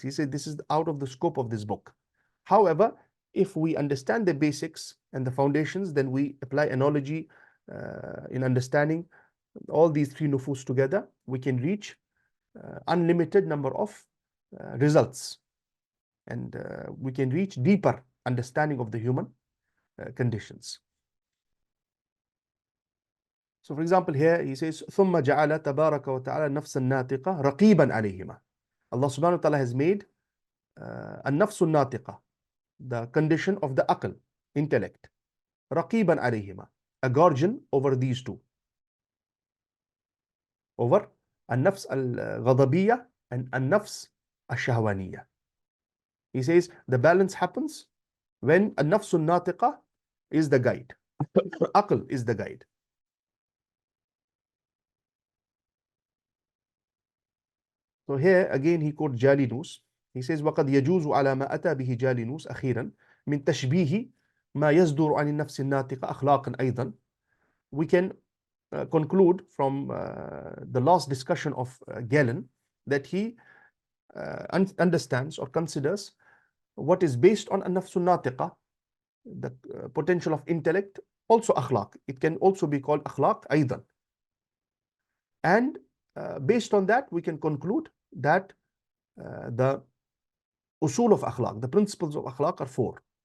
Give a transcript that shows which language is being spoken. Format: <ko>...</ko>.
<en>He said this is out of the scope of this book. However, if we understand the basics and the foundations, then we apply analogy in understanding all these three nufus together, we can reach unlimited number of results, and we can reach deeper understanding of the human conditions. So for example here he says</en> <ar>ثم جعل تبارك وتعالى النفس الناطقة رقيبا عليهما.</ar> <en>Allah subhanahu wa ta'ala has made</en> <ar>النفس الناطقة,</ar> <en>the condition of the aql, intellect,</en> <ar>رقيبا عليهما,</ar> <en>a guardian over these two, over</en> <ar>النفس الغضبية</ar> <en>and</en> <ar>النفس الشهوانية.</ar> <en>He says the balance happens when</en> <ar>النفس الناطقة</ar> <en>is the guide. Aql is the guide. So here again he quotes Jalinus. He says</en> <ar>وقد يجوز على ما أتى به جالينوس أخيرا من تشبيه ما يصدر عن النفس الناطقة أخلاقا أيضا.</ar> <en>We can conclude from the last discussion of Galen that he understands or considers what is based on</en> <ar>النفس الناطقة,</ar> <en>the potential of intellect, also akhlaq. It can also be called akhlaq</en> <ar>أيضا.</ar> <en>And based on that, we can conclude that the usul of akhlaq, the principles of akhlaq are four.</en>